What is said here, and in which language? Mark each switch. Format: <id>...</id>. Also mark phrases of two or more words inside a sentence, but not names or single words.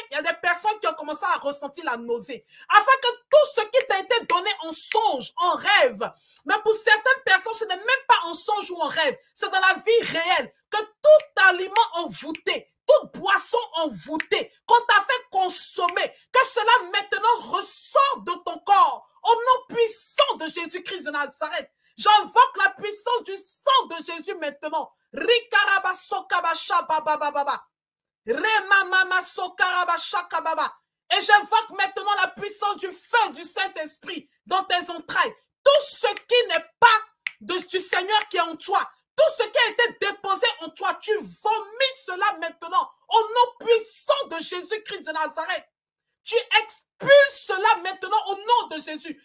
<fr>y a des personnes qui ont commencé à ressentir la nausée, afin que tout ce qui t'a été donné en songe, en rêve, mais pour certaines personnes, ce n'est même pas en songe ou en rêve, c'est dans la vie réelle, que tout aliment envoûté, toute boisson envoûtée, qu'on t'a fait consommer, que cela maintenant ressort de ton corps, au nom puissant de Jésus-Christ de Nazareth. J'invoque la puissance du sang de Jésus maintenant. Rikaraba sokabasha baba baba. Remamama sokarabasha kababa. Et j'invoque maintenant la puissance du feu du Saint-Esprit dans tes entrailles. Tout ce qui n'est pas du Seigneur qui est en toi, tout ce qui a été déposé en toi, tu vomis cela maintenant au nom puissant de Jésus-Christ de Nazareth. Tu expulses cela maintenant au nom de Jésus.</fr>